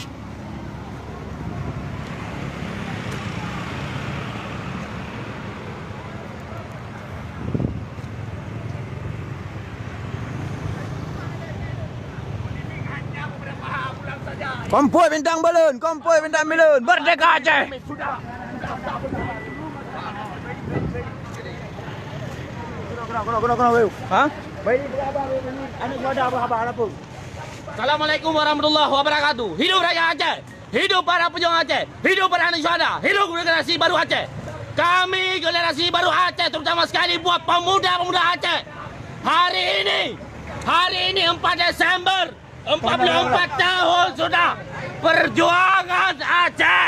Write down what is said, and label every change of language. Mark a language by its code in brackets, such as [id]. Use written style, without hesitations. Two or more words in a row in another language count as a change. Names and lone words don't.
[id] Konvoy bintang belun, konvoy bintang belun. Merdeka Aceh. Hah? [ar] السلام عليكم ورحمة الله وبركاته. [id] Hidup rakyat Aceh, hidup para pejuang Aceh, hidup para anak syuhada, hidup generasi baru Aceh. Kami generasi baru Aceh, terutama sekali buat pemuda-pemuda Aceh. Hari ini 4 Desember, 44 tahun sudah perjuangan Aceh.